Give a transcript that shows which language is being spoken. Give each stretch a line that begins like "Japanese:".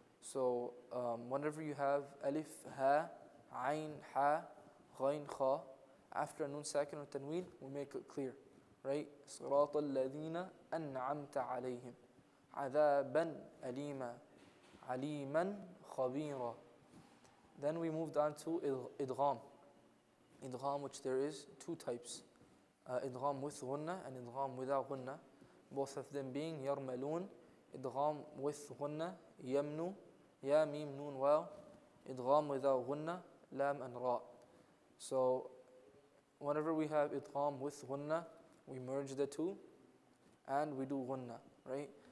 English: So whenever you have alif, ha, ayn, ha, ghayn, kha, after nun sakin or tanween, we make it clear, right?
Arabic: صراط الذين أنعمت عليهم عذابا أليما عليما خبيرا.
English: Then we moved on to idgham. Idgham, which there is two types. Idgham with ghunna and idgham without ghunna. Both of them being yarmalun. Idgham with ghunna, yamnu, ya, mim, nun, waw. Idgham without ghunna, lam and ra. So whenever we have idgham with ghunna, we merge the two and we do ghunna, right?